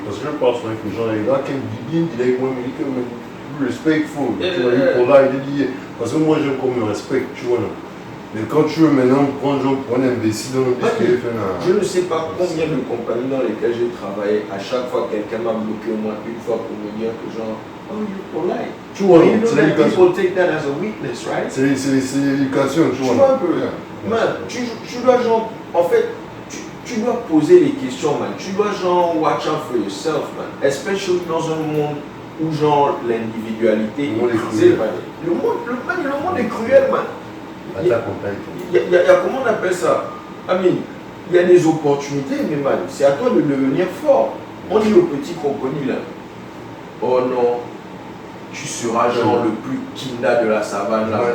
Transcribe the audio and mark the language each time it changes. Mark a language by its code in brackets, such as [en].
[fr] Parce que je pense avec les gens, les gars qui me disent, moi, ils me disent, respectful, tu vois, il dit, parce que moi, j'aime qu'on me respecte, tu vois. Mais quand tu veux maintenant prendre un imbécile dans le disque, je ne sais pas combien de compagnies dans lesquelles j'ai travaillé, à chaque fois quelqu'un m'a bloqué au moins une fois pour me dire que genre, [en] oh, you're polite. [fr] Tu vois, c'est l'éducation. [en] People take that as a weakness, right? [fr] C'est l'éducation, tu vois. Tu vois un peu. Man, tu dois genre, en fait, tu dois poser les questions, man. Tu dois genre [en] watch out for yourself, man. Especially [fr] dans un monde où genre l'individualité est brisée, man. Le monde est cruel, man. Il y a comment on appelle ça? Il y a des opportunités, mais man, c'est à toi de devenir fort. On dit au petit crocodile, là, oh non, tu seras genre le plus [en] kinda [fr] de la savane là.